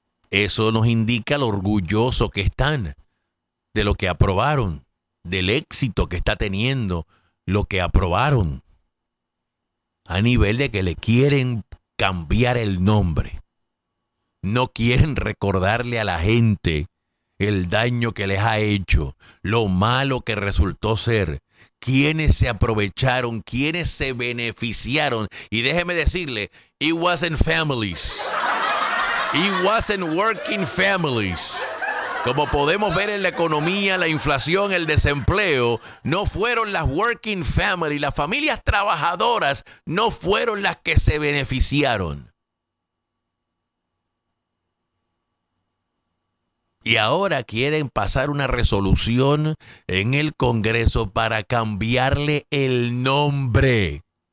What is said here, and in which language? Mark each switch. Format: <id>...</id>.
<es>Eso nos indica lo orgulloso que están de lo que aprobaron, del éxito que está teniendo lo que aprobaron, a nivel de que le quieren cambiar el nombre. No quieren recordarle a la gente el daño que les ha hecho, lo malo que resultó ser. ¿Quiénes se aprovecharon? ¿Quiénes se beneficiaron? Y déjeme decirle,</es> <en>it wasn't families. It wasn't working families.</en> <es>Como podemos ver en la economía, la inflación, el desempleo, no fueron las</es> <en>working families,</en> <es>las familias trabajadoras, no fueron las que se beneficiaron. Y ahora quieren pasar una resolución en el Congreso para cambiarle el nombre.</es>